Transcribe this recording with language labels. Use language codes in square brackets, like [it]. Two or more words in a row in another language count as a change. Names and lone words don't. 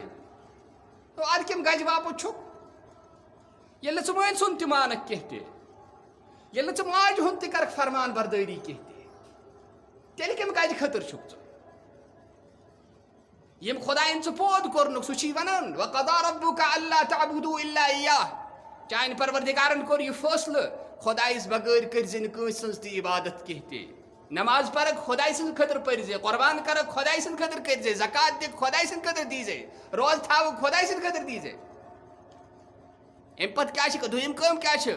[ks] اَدٕ کَمہِ گَجہِ باپَتھ چھُکھ ییٚلہِ نہٕ ژٕ مٲلۍ سُنٛد تہِ مانکھ کینٛہہ تہِ، ییٚلہِ نہٕ ژٕ ماجہِ ہُنٛد تہِ کَرکھ فرمان بردٲری کینٛہہ تہِ، تیٚلہِ کَمہِ گَجہِ خٲطرٕ چھُکھ ژٕ؟ یم خدایَن ژٕ پٲد کوٚرنُکھ سُہ چھی وَنان [ar] وَقَضَىٰ رَبُّكَ أَلَّا تَعْبُدُوا إِلَّا إِيَّاهُ. [ks] چانہِ پروردِگارن کوٚر یہِ فٲصلہٕ خۄدایَس بغٲر کٔرۍ نہٕ کٲنٛسہِ ہٕنٛز تہِ عبادت کینٛہہ تہِ. نماز پرکھ خۄداے سٕنٛدِ خٲطرٕ پٔرزِ، قۄربان کرکھ خۄداے سٕنٛدِ خٲطرٕ کٔرزِ، زکات دِکھ خۄداے سٕنٛدِ خٲطرٕ دیٖزے، روزٕ تھاوکھ خۄداے سٕنٛدِ خٲطرٕ دیٖزے. امہِ پتہٕ کیٛاہ چھِ دوٚیِم کٲم کیٛاہ چھِ؟